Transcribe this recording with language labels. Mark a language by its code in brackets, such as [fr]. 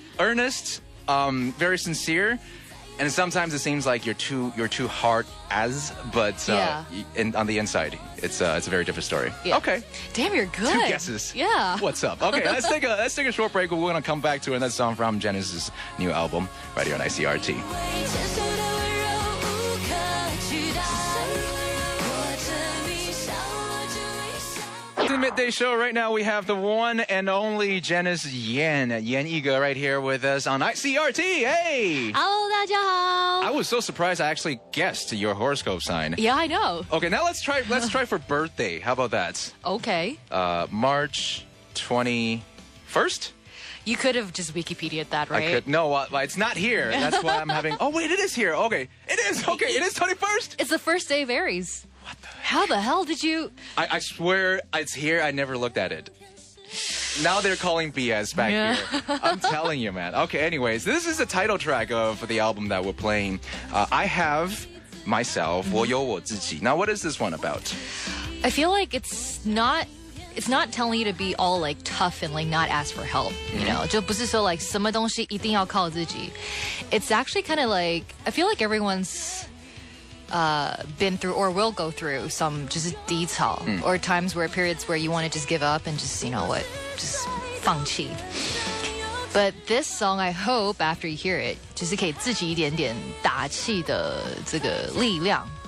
[en] Earnest, very sincere, and sometimes it seems like you're too hard but Yeah. on the inside, it's a very different story. Yeah. Okay. Damn, you're good. Two guesses. Yeah. What's up? Okay, let's take a short break. We're gonna come back to another song from Janice's new album right here on ICRT. [zh] 接受的温柔无可取代，握着你像握着微笑。 [en] The midday show right now. We have the one and only Janice Yan閻奕格right here with us on ICRT. Hey. [zh] Hello, 大家好。 [en] I was so surprised I actually guessed your horoscope sign. Yeah, I know. Okay, now let's try for birthday. How about that? Okay. March 21st? You could have just Wikipedia'd that, right? I could. No, it's not here. That's why I'm having. Oh wait, it is here. Okay, it is. Okay, it is 21st. It's the first day of Aries. How the hell did you? I swear it's here. I never looked at it. Now they're calling BS back Yeah. here. I'm telling you, man. Okay, anyways, this is the title track of the album that we're playing. I have myself, [zh] 我有我自己. [en] Now, what is this one about? I feel like it's not telling you to be all like tough and like not ask for help, you know. [zh] 就不是说 like 什么东西一定要靠自己. [en] It's actually kind of like I feel like everyone's been through or will go through some just detail or times where periods where you want to just give up and just you know what just [zh] 放弃. [en] But this song, I hope after you hear it, [zh] 就是给自己一点点打气的这个力量.